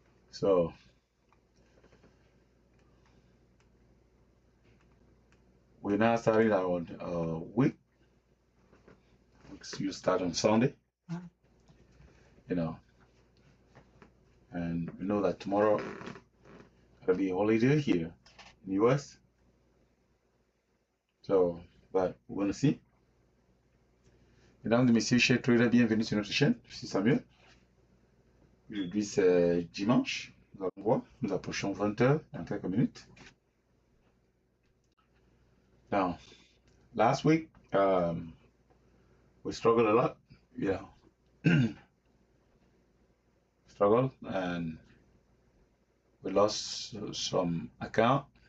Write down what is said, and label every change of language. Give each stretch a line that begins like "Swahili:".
English: So we're now starting our week. You start on Sunday, and we know that tomorrow gonna be a holiday here in the US. So, but we're gonna see.
French: Mesdames et messieurs, chers traders, bienvenue sur notre chaîne. Je suis Samuel. Aujourd'hui, c'est dimanche. Nous allons voir. Nous approchons 20h dans quelques minutes.
English: Now, last week, we struggled a lot. Struggled, and we lost some account.